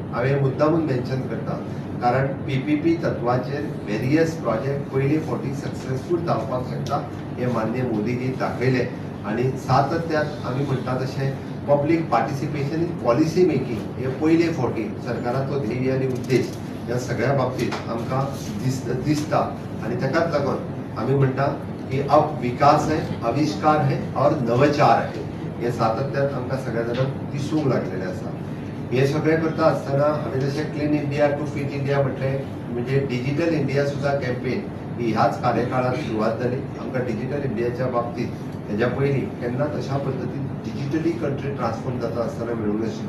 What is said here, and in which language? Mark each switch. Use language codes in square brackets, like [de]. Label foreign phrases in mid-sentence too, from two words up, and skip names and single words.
[kok] हांवें मुद्दामून मेन्शन करता कारण PPP तत्वाचेर वेरियस प्रोजेक्ट पयले फावटी सक्सेसफूल जावपाक शकता हे माननीय मोदीजी दाखयले आणि सातत्यात आमी म्हणटा तशें [en] public participation in policy making [kok] हे पयले फावटी सरकाराचो ध्येय आनी उद्देश ह्या सगळ्या बाबतीत आमकां दिसता आणि ताकाच लागून आमी म्हणटा की [hi] अब विकास है, आविष्कार है और नवचार है [kok] हे सातत्यात आमकां सगळ्या जाणांक दिसूंक लागलेले आसा. हे सगळें करता आसतना हांवें जशें [en] clean India to fit India [kok] म्हटलें म्हणजे डिजिटल इंडिया सुद्धा कॅम्पेन ही ह्याच कार्यकाळात सुरवात जाली. आमकां डिजिटल इंडियाच्या बाबतीत हेच्या पयलीं केन्नाच अशा पद्दतीन [en] digitally country transform [kok] जाता असताना मेळूंक नाशिल्ली.